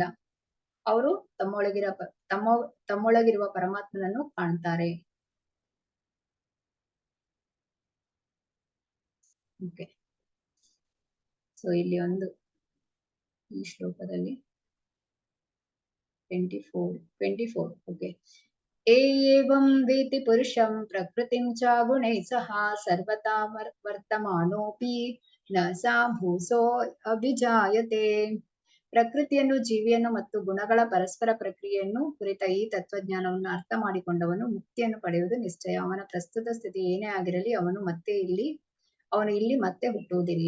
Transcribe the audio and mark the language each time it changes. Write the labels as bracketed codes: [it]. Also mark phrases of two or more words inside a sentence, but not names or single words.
[kn] ಅವರು ತಮ್ಮೊಳಗಿರುವ ಪರಮಾತ್ಮನನ್ನು ಕಾಣ್ತಾರೆ. [en] okay, so [kn] ಇಲ್ಲಿ ಒಂದು ಈ ಶ್ಲೋಕದಲ್ಲಿ 24 ಓಕೆ. [sa] ಏವಂ ವೇತಿ ಪುರುಷಂ ಪ್ರಕೃತಿಂ ಚ ಗುಣೈ ಸಹ ಸರ್ವತಾ ವರ್ತಮಾನೋಪಿ ನ ಸಾ ಭೂಸೋ ಅಭಿಜಾಯತೆ. [kn] ಪ್ರಕೃತಿಯನ್ನು, ಜೀವಿಯನ್ನು ಮತ್ತು ಗುಣಗಳ ಪರಸ್ಪರ ಪ್ರಕ್ರಿಯೆಯನ್ನು ಕುರಿತ ಈ ತತ್ವಜ್ಞಾನವನ್ನು ಅರ್ಥ ಮಾಡಿಕೊಂಡವನು ಮುಕ್ತಿಯನ್ನು ಪಡೆಯುವುದು ನಿಶ್ಚಯ. ಅವನ ಪ್ರಸ್ತುತ ಸ್ಥಿತಿ ಏನೇ ಆಗಿರಲಿ ಅವನು ಇಲ್ಲಿ ಮತ್ತೆ ಹುಟ್ಟುವುದಿಲ್ಲ.